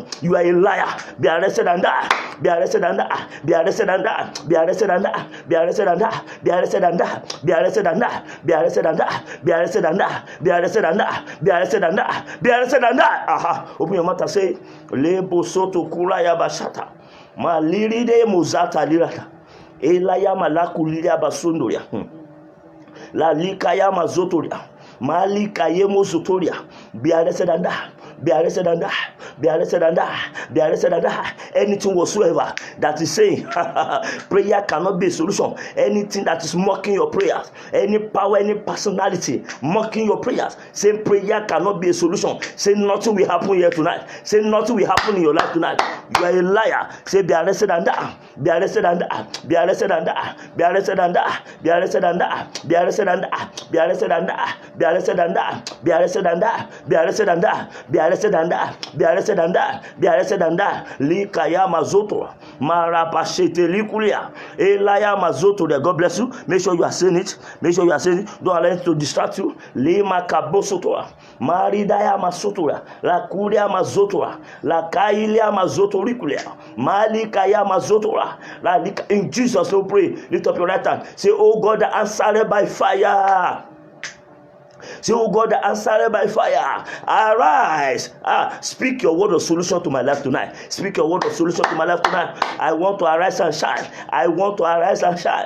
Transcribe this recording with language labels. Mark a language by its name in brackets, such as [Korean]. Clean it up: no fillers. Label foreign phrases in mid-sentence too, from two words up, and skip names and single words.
[English] You are a liar. Be arrested and die. Be arrested and die. Be arrested and die. Be arrested and die. Be arrested and die. Be arrested and die. Be arrested and die. Be arrested and die. Be arrested and die. Be arrested and die. Be arrested and die. Be arrested and die. Aha. Open your mouth and say, Lebo Soto Kura Yabashata. Maliride Mozata Lirata. Elaya Malakulia Basundoria. La Likaya Mazotoria. Malika Yemo Zotoria. Be arrested and die. Be arrested and die. Be arrested and die. Be arrested and die. Anything whatsoever that is saying prayer cannot be a solution. Anything that is mocking your prayers, any power, any personality mocking your prayers, saying prayer cannot be a solution. Say nothing will happen here tonight. Say nothing will happen in your life tonight. You are a liar. Say be arrested and die. Be arrested and die. Be arrested and die. Be arrested and die. Be arrested and die. Be arrested and die. Be arrested and die. Be arrested and die. Be arrested and die. Be arrested and die. Be arrested and die, be arrested and die, be arrested and die. Likaya mazoto, marapashete likulia, elaya mazoto. God bless you. Make sure you are saying it. Make sure you are saying it. Don't allow it to distract you. Lima kabosotoa, maridaya masotoa, la kuria mazotoa, la kailia mazoto likulia, malikaya mazotoa. In Jesus' name, pray. Lift up your right hand. Say, oh God, answer by fire. Say, oh God, answer by fire. Arise. Speak your word of solution to my life tonight. Speak your word of solution to my life tonight. I want to arise and shine. I want to arise and shine.